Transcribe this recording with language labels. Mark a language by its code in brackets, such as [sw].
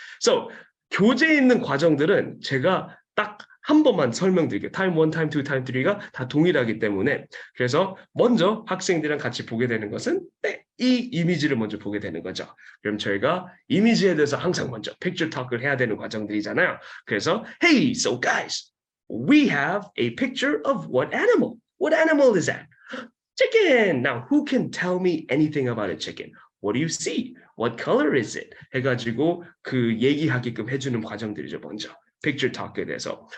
[ko] So 교재에 있는 과정들은 제가 딱 한 번만 설명드릴게요. 타임 1, 타임 2, 타임 3가 다 동일하기 때문에 그래서 먼저 학생들이랑 같이 보게 되는 것은 이 이미지를 먼저 보게 되는 거죠. 그럼 저희가 이미지에 대해서 항상 먼저 picture talk을 해야 되는 과정들이잖아요. [en] 그래서 Hey, so guys, we have a picture of what animal? What animal is that? Chicken. Now, who can tell me anything about a chicken? What do you see? What color is it? [ko] 해가지고 그 얘기하게끔 해주는 과정들이죠, 먼저. Picture talk에 대해서.